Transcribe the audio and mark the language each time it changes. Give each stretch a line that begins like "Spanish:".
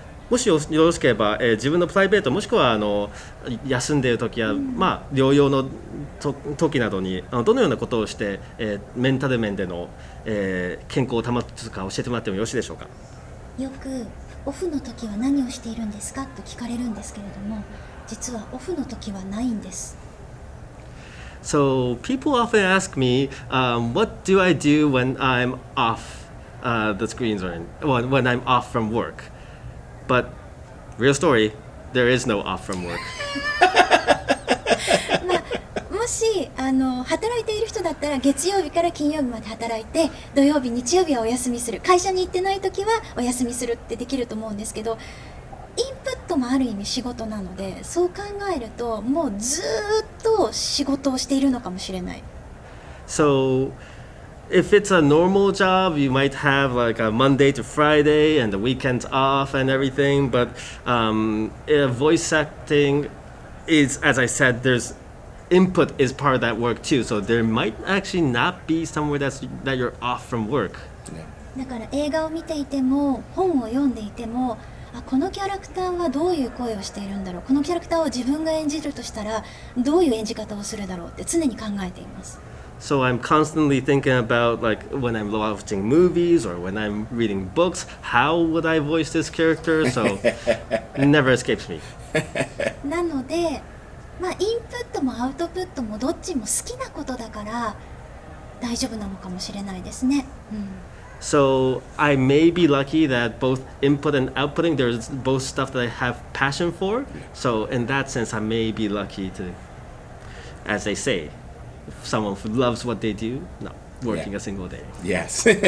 Japanese: もしよろしければ、自分のプライベートもしくは休んでいる時や、療養の時などにどのようなことをして、メンタル面での、健康を保つか教えてもらってもよろしいでしょうか。よくオフの時は何をしているんですかと聞かれるんですけれども、実はオフの時はないんです。
English: So people often ask me, what do I do when I'm off the screens or when I'm off from work? But real story, there is no off from work.
Japanese: もし働いている人だったら月曜日から金曜日まで働いて、土曜日日曜日はお休みする、会社に行ってない時はお休みするってできると思うんですけど、インプットもある意味仕事なので、そう考えるともうずっと仕事をしているのかもしれない。
English: So if it's a normal job, you might have like a Monday to Friday and the weekends off and everything, but voice acting is, as I said, there's input is part of that work too, so there might actually not be somewhere that you're off from work.
Japanese: だから映画を見ていても本を読んでいても、このキャラクターはどういう声をしているんだろう、このキャラクターを自分が演じるとしたらどういう演じ方をするだろうって常に考えています。
English: So I'm constantly thinking about, like, when I'm watching movies or when I'm reading books, how would I voice this character? So it never escapes me.
Japanese: なので、まあ、インプットもアウトプットもどっちも好きなことだから大丈夫なのかもしれないですね。
English: So I may be lucky that both input and outputting, there's both stuff that I have passion for. So in that sense, I may be lucky to, as they say, if someone who loves what they do, not working a single day. Yes.